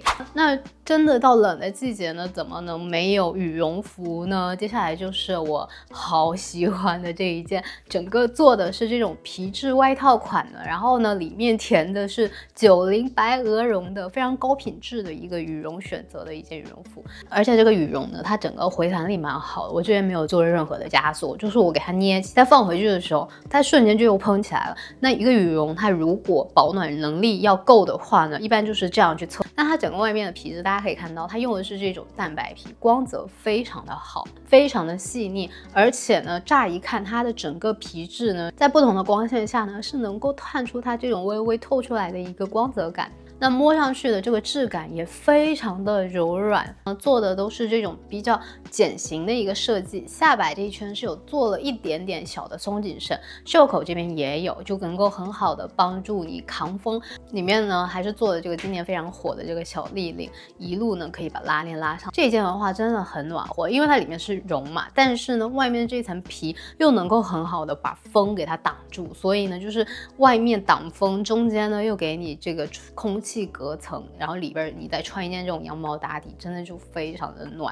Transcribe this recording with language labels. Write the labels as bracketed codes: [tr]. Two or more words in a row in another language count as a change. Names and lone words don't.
[zh] 那真的到冷的季節呢，怎麼能沒有羽絨服呢？接下來就是我好喜歡的這一件，整個做的是這種皮質外套款的，然後呢裡面填的是90白鵝绒的非常高品質的一個羽絨選擇的一件羽絨服。而且這個羽絨呢，它整個回彈力蠻好的，我这邊沒有做任何的枷鎖，就是我給它捏起，再放回去的時候，它瞬間就又蓬起来了。那一個羽絨它如果保暖能力要夠的話呢，一般就是這樣去測。那它整個外面的皮質，大家可以看到，它用的是這種蛋白皮，光澤非常的好，非常的細膩，而且呢，乍一看它的整個皮質呢，在不同的光線下呢，是能夠探出它這種微微透出來的一個光澤感。那摸上去的這個質感也非常的柔軟，做的都是這種比較繭形的一個設計，下擺這一圈是有做了一點點小的鬆緊繩，袖口這邊也有，就能夠很好的幫助你扛風。裡面呢還是做的這個今年非常火的這個小立領，一路呢可以把拉鏈拉上。這件的話真的很暖和，因為它裡面是絨嘛，但是呢外面這層皮又能夠很好的把風給它擋住，所以呢就是外面擋風，中間呢又給你這個空氣隔層，然後裡邊你再穿一件這種羊毛打底，真的就非常的暖。